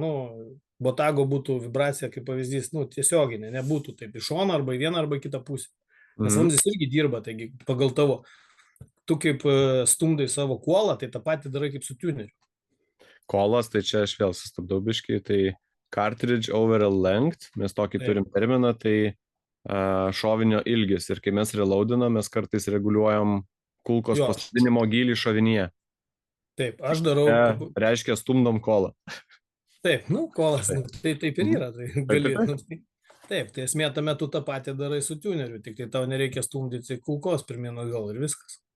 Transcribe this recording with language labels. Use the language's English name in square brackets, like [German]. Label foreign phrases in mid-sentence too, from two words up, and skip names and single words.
[Lithuanian] Nu, botago būtų vibracija, kaip pavyzdys, nu, tiesioginė, nebūtų taip iš šono arba į vieną arba į kitą pusę. Nes vamzdis irgi dirba, taigi pagal tavo, tu kaip stumdai savo kuolą, tai tą patį darai kaip su tuneriu. Kolas, tai čia aš vėl sustabdau biškai, tai [English] cartridge overall length, [Lithuanian] mes tokį turim terminą, tai šovinio ilgis. Ir kai mes reloadinam, mes kartais reguliuojam kulkos pasodinimo gylį šovinyje. Taip, aš darau... Reiškia, stumdom kolą. Taip, nu, kolas, tai taip ir yra. Tai gali, taip, tai esmė tame tu tą patį darai su tuneriu, tik tai tau nereikia stumdyti kulkos pirmien atgal ir viskas.